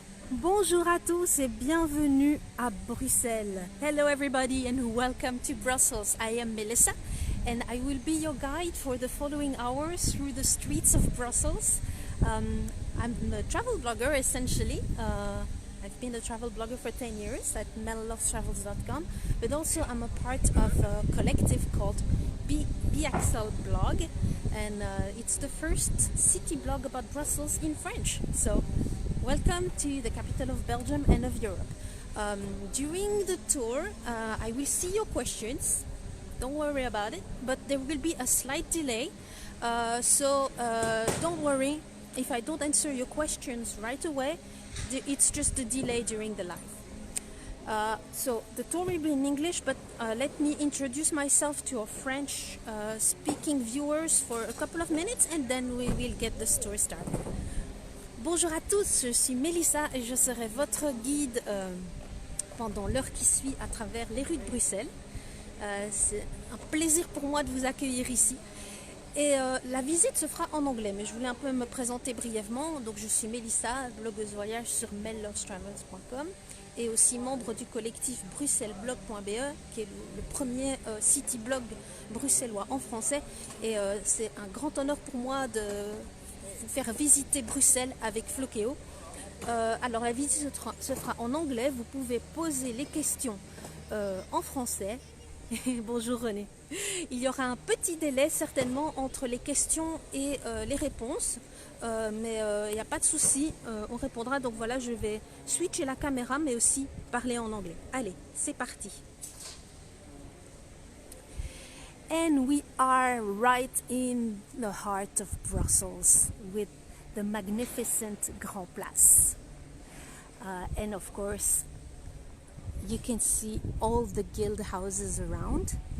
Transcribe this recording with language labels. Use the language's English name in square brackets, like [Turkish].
[French] Bonjour à tous et bienvenue à Bruxelles. [English] Hello everybody and welcome to Brussels. I am Mélissa and I will be your guide for the following hours through the streets of Brussels. I'm a travel blogger essentially. I've been a travel blogger for 10 years at mellovestravels.com, but also I'm a part of a collective called BXL blog, and it's the first city blog about Brussels in French. So welcome to the capital of Belgium and of Europe. During the tour, I will see your questions. Don't worry about it, but there will be a slight delay. So don't worry if I don't answer your questions right away. It's just a delay during the live. So the tour will be in English, but let me introduce myself to our French speaking viewers for a couple of minutes and then we will get the tour started. [French] Bonjour à tous, je suis Mélissa et je serai votre guide pendant l'heure qui suit à travers les rues de Bruxelles. C'est un plaisir pour moi de vous accueillir ici. Et la visite se fera en anglais, mais je voulais un peu me présenter brièvement. Donc je suis Mélissa, blogueuse voyage sur mélangera.com et aussi membre du collectif bruxellesblog.be qui est le premier city blog bruxellois en français. Et c'est un grand honneur pour moi de vous faire visiter Bruxelles avec Blogueuse. Alors la visite se fera en anglais, vous pouvez poser les questions en français. Bonjour René. Il y aura un petit délai certainement entre les questions et les réponses, mais il n'y a pas de souci, on répondra. Donc voilà, je vais switcher la caméra mais aussi parler en anglais. Allez, c'est parti. [English] And we are right in the heart of Brussels with the magnificent Grand Place. And of course, you can see all the guild houses around.